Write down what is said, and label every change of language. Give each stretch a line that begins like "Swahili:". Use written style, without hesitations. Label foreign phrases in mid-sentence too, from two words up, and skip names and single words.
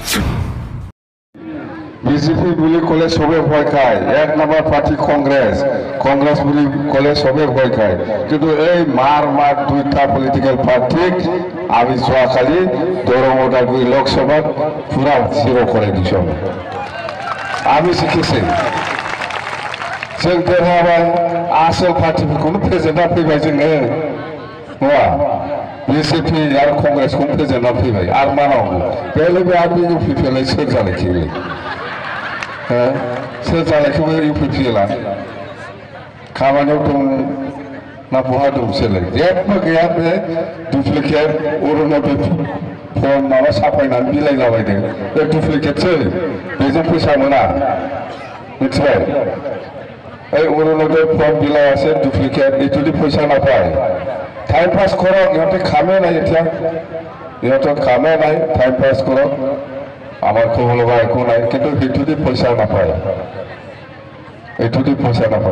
Assamese: বিজেপি বুলি ক'লে চবে ভয় খায়। 1 নম্বৰ পাৰ্টি কংগ্ৰেছ বুলি ক'লে চবে ভয় খায়। কিন্তু এই মাৰ দুইটা
English: political party
Assamese: আমি যোৱাকালি দৰং ওদালগুৰি লোকসভাত পুৰা জিৰ' করে দিছো। আমি শিখেছি
Bodo: जों देरहाबाय। आसल पार्टिफोरखौनो फेजेनना फैबाय जोङो नङा। बिजेपि आरो कंग्रेसखौनो फेजेनना फैबाय आरो मा नांगौ बेलाय बे आरो इउपिपिएलआय सोर जालायखो सोर जालायखोबो इउपिपिएलआ खामानियाव दं ना बहा दं बिसोरलाय जेबो गैया। बे डुप्लिकेट अरुणोदय फर्म माबा साफायनानै बिलाइलाबायदों बे डुप्लिकेटसो बेजों फैसा मोना मिथिबाय।
Assamese: এই অৰুণোদয় ফর্ম বিলাই আছে ডুপ্লিকেট এইটোদি পইচা নাপায়।
English: time pass
Assamese: কৰক, ইহঁতে কামে নাই। এতিয়া ইহঁতৰ কামে নাই,
English: time pass
Assamese: কৰক, আমাৰ ক'ব লগা একো নাই। কিন্তু সেইটোদি পইচা নাপায়, এইটোদি পইচা নাপায়।